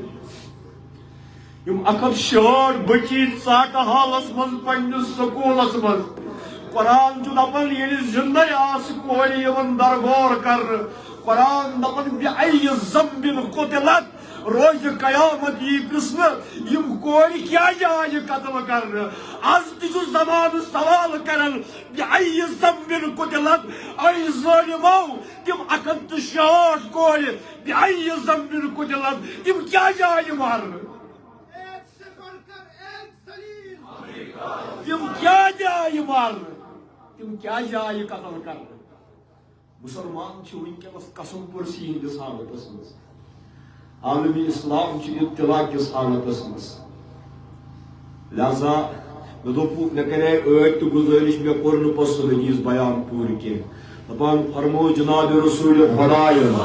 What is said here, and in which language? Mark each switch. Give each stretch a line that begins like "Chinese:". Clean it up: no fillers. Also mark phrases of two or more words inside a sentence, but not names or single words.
Kashmiri: یم 160 بچی ژاٹہٕ حالس منٛز پننِس سکوٗلس منٛز قرآن چھُ دپان ییٚلہِ زِندے آسہٕ کورِ یِوان درغور کرنہٕ قرآن دپان
Arabic: بِأَيِّ ذنبٍ قُتِلَتْ
Kashmiri: روز قیامت یی پرژھنہٕ یم کورِ کیازِ آیہِ قتل کرنہٕ آز تہِ چھُ زمانہٕ سوال کران
Arabic: بِأَيِّ ذنبٍ قُتِلَتْ
Kashmiri: اے ظٲلمو تِم 160 کورِ
Arabic: بِأَيِّ ذنبٍ قُتِلَتْ
Kashmiri: تِم کیازِ آیہِ مارنہٕ تِم کیازِ آیہِ مارنہٕ تِم کیازِ آیہِ قتل کرنہٕ مسلمان چھِ وٕنکیٚنس قسم پرسی ہٕنٛدِس حالتس منٛز عالمی اسلام چھُ ابتلا کِس حالتس منٛز لہذا مےٚ کرے ٲدۍ تہِ گُزٲرِش مےٚ کوٚر نہٕ پتہٕ سُہ حدیٖث بیان پوٗرٕ کینٛہہ دپان فرمو جناب رسول خۄدایہِ